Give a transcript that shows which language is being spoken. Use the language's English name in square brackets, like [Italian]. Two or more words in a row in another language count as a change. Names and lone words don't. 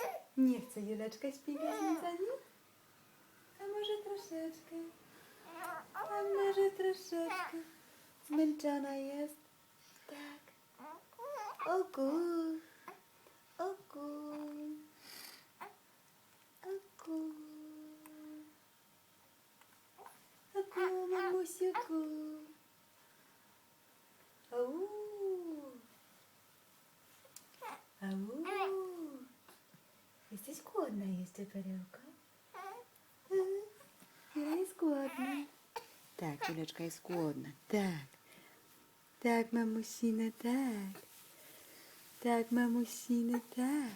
[Polish] Nie chce Juleczka śpiewać za nim? A może troszeczkę? A może troszeczkę? Zmęczona jest? Tak. Oku. Oku. Oku. Oku, mamusiuku. Au. Au. Jesteś głodna jeszcze, perełko? Jula jest głodna. Tak, Juleczka jest głodna. Tak. Tak, mamusina, tak. Tak, mamusina, tak.